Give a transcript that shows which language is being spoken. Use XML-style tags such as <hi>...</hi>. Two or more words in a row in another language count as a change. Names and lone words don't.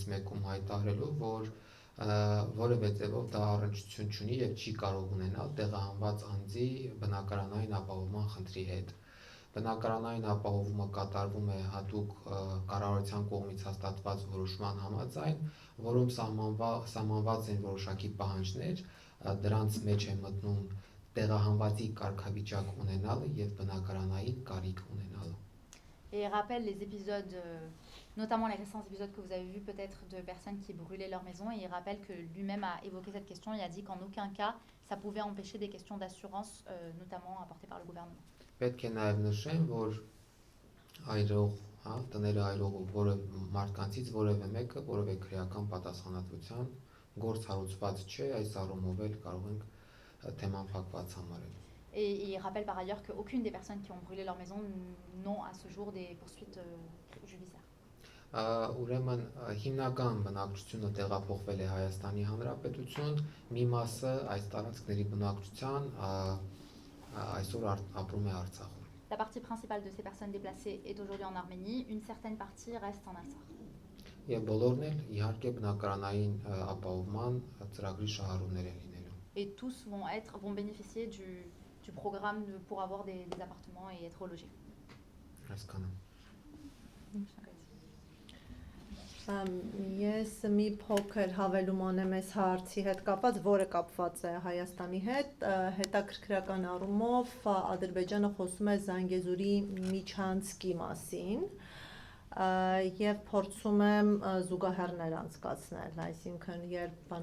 <hy>մեկում հայտարարելու, որ որևէ ձևով դա առնչություն չունի եւ չի կարող ունենալ տեղահանված անձի բնակարանային ապահովման խնդրի հետ։ Բնակարանային ապահովումը կատարվում է հատուկ կառավարության կողմից հաստատված որոշման համաձայն, որում սահմանված են որոշակի պահանջներ, դրանց մեջ է մտնում տեղահանվածի կարգավիճակ ունենալը եւ բնակարանային կարիք ունենալը։</hy> <fr>Et il rappelle les épisodes, notamment les récents épisodes que vous avez vus peut-être de personnes qui brûlaient leur maison. Et il rappelle que lui-même a évoqué cette question et a dit qu'en aucun cas ça pouvait empêcher des questions d'assurance, notamment apportées par le gouvernement.</fr> <hy>Պետք է նաև նշեմ, որ տները այրող մարդկանցից որևէ մեկը որևէ քրեական պատասխանատվության գործ հարուցված չէ, այս առումով էլ կարող ենք թեման փակված համարել։</hy> <fr>Et il rappelle par ailleurs qu'aucune des personnes qui ont brûlé leur maison n'ont à ce jour des poursuites judiciaires.</fr> <hy>Ուրեմն հիմնական բնակչությունը տեղափոխվել է Հայաստանի Հանրապետություն, մի մասը այս տարածքների բնակչության այսօր ապրում է Արցախում։</hy> <fr>La partie principale de ces personnes déplacées est aujourd'hui en Arménie, une certaine partie reste en Artsakh.</fr> <hy>Եվ բոլորն էլ իհարկե բնակարանային ապահովման ծրագրի շահառուներ են լինելու։</hy> <fr>Et tous vont bénéficier du programme pour avoir des appartements et être logés.</fr> <hy>Հասկանում։ Ես մի փոքր հավելում անեմ այս հարցի հետ կապված, որը կապված է Հայաստանի հետ, հետաքրքրական առումով Ադրբեջանը խոսում է Զանգեզուրի միջանցքի մասին եւ փորձում է զուգահեռներ անցկացնել, այսինքն երբ</hy>